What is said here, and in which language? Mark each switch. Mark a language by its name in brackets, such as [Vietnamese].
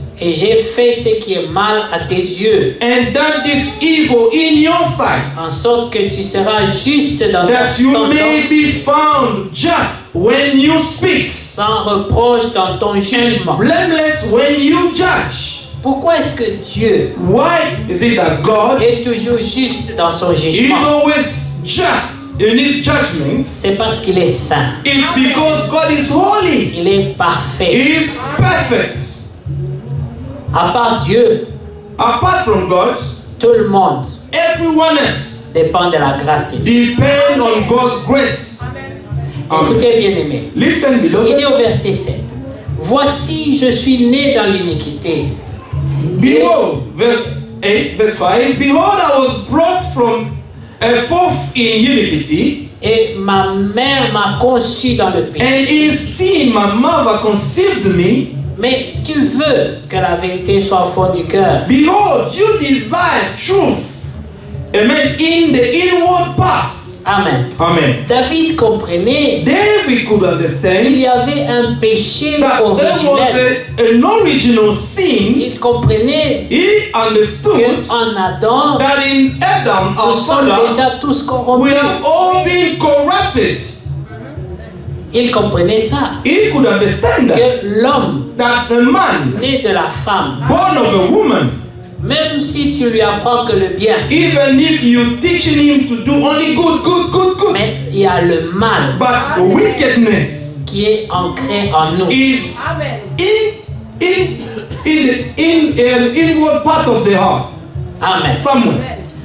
[French] Et j'ai fait ce qui est mal à tes yeux, [English] and done this evil in your sight, [French] en sorte que tu seras juste dans [English] that you [French] ton [English] may [French] temps, [English] be found just when you speak, [French] sans reproche dans ton [English] and [French] jugement. [English] blameless when you judge. [French] Pourquoi est-ce que Dieu [English] Why is it that God [French] est toujours juste dans son [English] is [French] jugement? [English] always just in his judgments? [French] C'est parce qu'il est saint. [English] It's because God is holy. [French] Il est parfait. [English] He is perfect. [French] À part Dieu, [English] Apart from God, [French] tout le monde [English] everyone else [French] dépend de la grâce de Dieu. [English] depend on God's grace. Amen. [French] Écoutez bien aimé. [English] Listen, [French] Il dit [English] beloved. [French] au verset 7, voici je suis né dans l'iniquité. [English] Behold, verse 8, verse 5. Behold, I was brought from forth in iniquity, [French] Et ma mère m'a conçu dans le péché. [English] and in sin my mother conceived me. [French] Mais tu veux que la vérité soit au fond du cœur. [English] Behold, you desire truth. Amen. In the inward parts. [French] Amen. [English] Amen. [French] David comprenait [English] David could [French] qu'il [English] understand [French] y avait un péché [English] that there [French] originel. [English] was an original sin. [French] Il comprenait [English] He understood [French] qu'en Adam, [English] that in Adam, [French] nous [English] our [French] sommes [English] father, [French] déjà tous [English] we [French] corrompus. [English] have all been corrupted. [French] Il comprenait ça. [English] He could understand that. [French] Que l'homme [English] That the man, [French] né de la femme, [English] born of a woman, [French] même si tu lui apprends que le bien, [English] even if you teaching him to do only good, [French] mais il y a le mal [English] but the wickedness [French] qui est ancré en nous. [English] is in an inward part of the heart, [French] Amen. [English] somewhere.